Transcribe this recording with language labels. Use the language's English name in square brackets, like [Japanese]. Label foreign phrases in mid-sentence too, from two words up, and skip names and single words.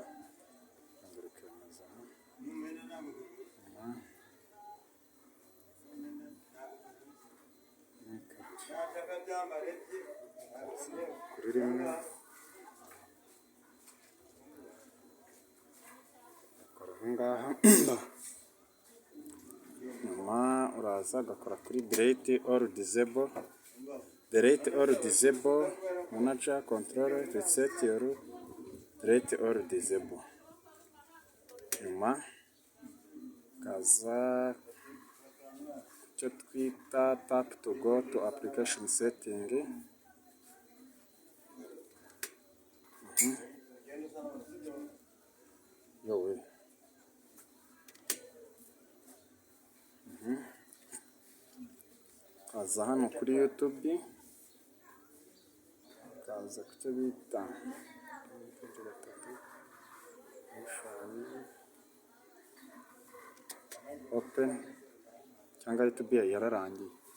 [Kinyarwanda] Ukongera ukemeza aha. Kuri rimwe. Ukora ahangaha. Nyuma uraza ugakora kuri [English] delete or disable. Delete or disable, manager, control, reset your delete or disable. [Kinyarwanda] Nyuma kaza icyo twita [English] tap to go to application setting. [Kinyarwanda] Yowe. Kaza hano kuri YouTube. Kaza ku cyo bita open cyangwa YouTube yararangiye.